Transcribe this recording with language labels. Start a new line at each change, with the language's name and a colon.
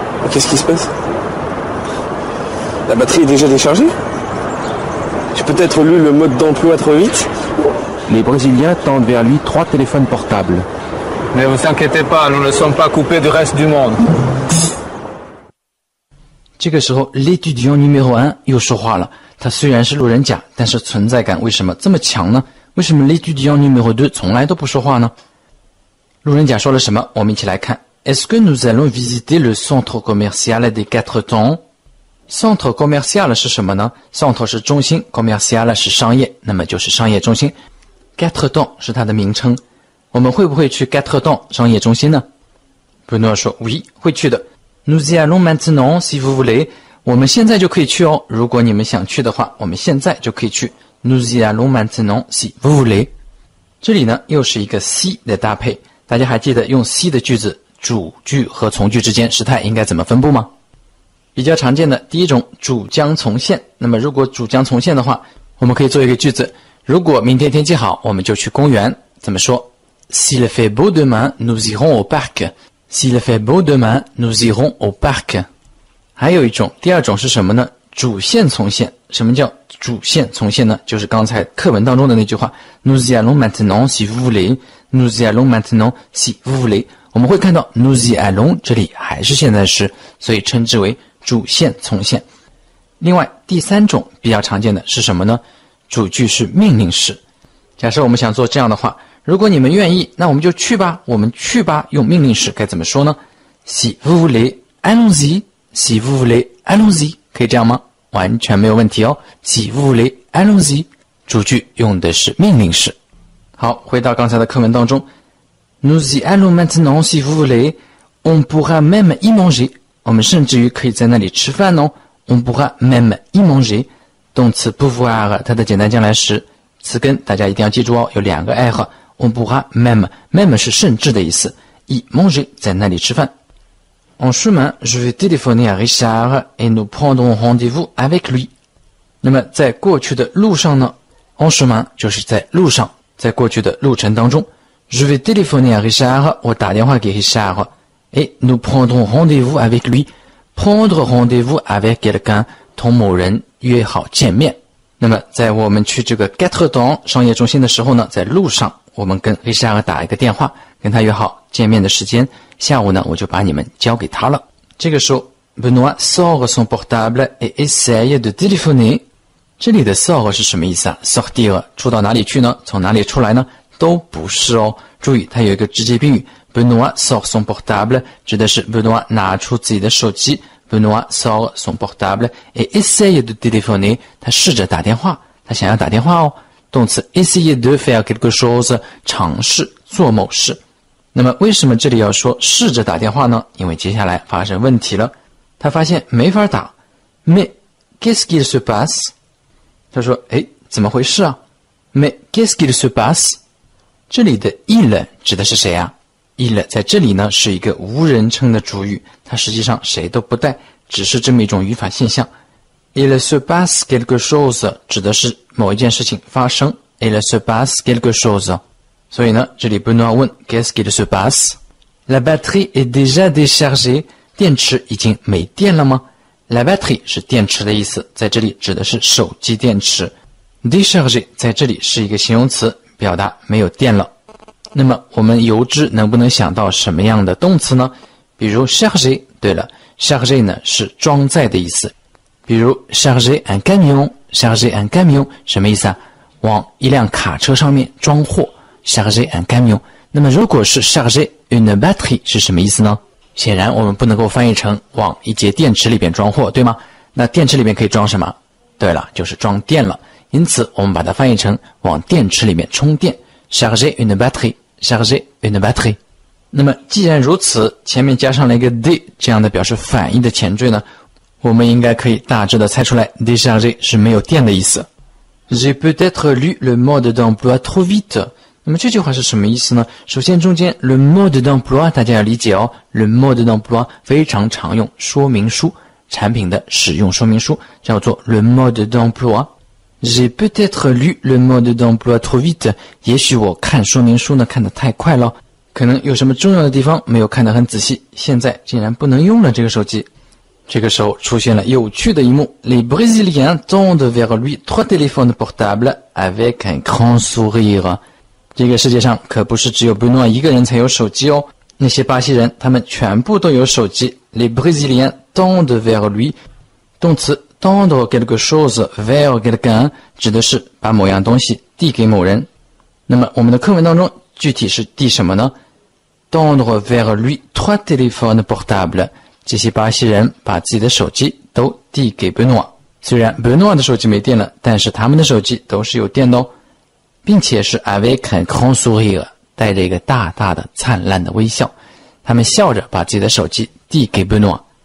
French: Qu'est-ce qui se passe? La batterie est déjà déchargée? J'ai peut-être lu le mode d'emploi trop vite. Les Brésiliens tendent vers lui 3 téléphones portables. Ne vous inquiétez pas, nous ne sommes pas coupés du reste du monde.
Chinese: 这个时候
French: l'étudiant numéro 1
Chinese: 又说话了。他虽然是路人甲，但是存在感为什么这么强呢？为什么
French: l'étudiant numéro 2
Chinese: 从来都不说话呢？路人甲说了什么？我们一起来看。
French: Est-ce que nous allons visiter le centre commercial des 4 temps?
Chinese: Centre commercial 是什么呢？ Centre 是中心 ，commercial 是商业，那么就是商业中心。 4 temps 是它的名称。我们会不会去4 temps 商业中心呢？布诺说 oui 会去的。
French: Nous y allons maintenant si vous voulez.
Chinese: 我们现在就可以去哦，如果你们想去的话，我们现在就可以去。
French: Nous y allons maintenant si vous voulez.
Chinese: 这里呢又是一个 si 的搭配，大家还记得用 si 的句子主句和从句之间时态应该怎么分布吗？比较常见的第一种主将从现，那么如果主将从现的话，我们可以做一个句子，如果明天天气好，我们就去公园，怎么说？
French: S'il fait beau demain, nous irons au parc. S'il fait beau demain, nous irons au parc.
Chinese: 还有一种，第二种是什么呢？主线从现。什么叫主线从现呢？就是刚才课文当中的那句话
French: Nous y allons maintenant si vous voulez. Nous y allons maintenant si vous voulez.
Chinese: 我们会看到
French: Nous y allons
Chinese: 这里还是现在时，所以称之为主线从现。另外第三种比较常见的是什么呢？主句是命令式。假设我们想做这样的话，如果你们愿意，那我们就去吧，我们去吧，用命令式该怎么说呢？
French: Si vous voulez, allons-y. Si vous voulez, allons-y.
Chinese: 可以这样吗？完全没有问题哦。
French: Si vous voulez, allons-y.
Chinese: 主句用的是命令式。好，回到刚才的课文当中。
French: Nous y allons maintenant si vous voulez. On pourra même y manger.
Chinese: 我们甚至于可以在那里吃饭哦。
French: On pourra même y manger.
Chinese: 动词 pouvoir 它的简单将来时，词根大家一定要记住哦，有2个 r。
French: On pourra même
Chinese: 是甚至的意思。
French: y manger
Chinese: 在那里吃饭。
French: En chemin, je vais téléphoner à Richard et nous prendrons rendez-vous avec lui.
Chinese: 那么在过去的路上呢
French: en chemin
Chinese: 就是在路上，在过去的路程当中
French: je vais téléphoner à Richard
Chinese: 我打电话给 Richard
French: et nous prendrons rendez-vous avec lui prendre rendez-vous avec quelqu'un
Chinese: 同某人约好见面。那么在我们去这个 Quatre Temps 商业中心的时候呢，在路上我们跟 Richard 打一个电话，跟他约好见面的时间，下午呢我就把你们交给他了。这个时候
French: Benoît sort son portable et essaye de téléphoner。
Chinese: 这里的 sort 是什么意思啊？sortir 出到哪里去呢？从哪里出来呢？都不是哦。注意它有一个直接宾语
French: Benoît sort son portable
Chinese: 指的是 Benoît 拿出自己的手机
French: Benoît sort son portable et essaye de téléphoner
Chinese: 他试着打电话，他想要打电话哦。动词
French: essayer de faire quelque chose
Chinese: 尝试做某事。那么为什么这里要说试着打电话呢？因为接下来发生问题了，他发现没法打
French: Mais qu'est-ce qu'il se passe？
Chinese: 他说诶怎么回事啊
French: Mais qu'est-ce qu'il se passe？
Chinese: 这里的 il 指的是谁啊？il 在这里呢是一个无人称的主语，它实际上谁都不带，只是这么一种语法现象。
French: Il se passe quelque chose
Chinese: 指的是某一件事情发生
French: Il se passe quelque chose。
Chinese: 所以呢这里 Benoît 问
French: Qu'est-ce qu'il se passe？ La batterie est déjà déchargée
Chinese: 电池已经没电了吗？ La batterie 是电池的意思，在这里指的是手机电池。 Déchargée 在这里是一个形容词，表达没有电了。那么我们由之能不能想到什么样的动词呢？比如 charger， 对了 charger 呢是装载的意思。比如
French: charger un camion，
Chinese: charger un camion 什么意思啊？往一辆卡车上面装货
French: charger un camion。
Chinese: 那么如果是
French: charger une batterie
Chinese: 是什么意思呢？显然我们不能够翻译成往一节电池里边装货，对吗？那电池里面可以装什么？对了，就是装电了。因此我们把它翻译成往电池里面充电
French: charger une batterie，
Chinese: charger une batterie。那么既然如此，前面加上了一个 de 这样的表示反义的前缀呢，我们应该可以大致的猜出来 décharger 是没有电的意思。
French: J'ai peut-être lu le mode d'emploi trop vite。
Chinese: 那么这句话是什么意思呢？首先中间
French: le mode d'emploi
Chinese: 大家要理解哦， le mode d'emploi 非常常用说明书，产品的使用说明书叫做 le mode d'emploi。
French: J'ai peut-être lu le mode d'emploi trop vite。
Chinese: 也许我看说明书呢看得太快了，可能有什么重要的地方没有看得很仔细，现在竟然不能用了这个手机。这个时候出现了有趣的一幕
French: Les Brésiliens tendent vers lui 3 téléphones portables avec un grand sourire。
Chinese: 这个世界上可不是只有 Benoît 一个人才有手机哦，那些巴西人他们全部都有手机。
French: Les Brésiliens tendent vers lui，
Chinese: 动词
French: tendre quelque chose vers quelqu'un
Chinese: 指的是把某样东西递给某人。那么我们的课文当中具体是递什么呢？
French: Tendre vers lui 3 téléphones portables。
Chinese: 这些巴西人把自己的手机都递给 Benoît。虽然 Benoît 的手机没电了，但是他们的手机都是有电的哦，并且是
French: avec un grand sourire，
Chinese: 带着一个大大的灿烂的微笑，他们笑着把自己的手机递给 Benoît。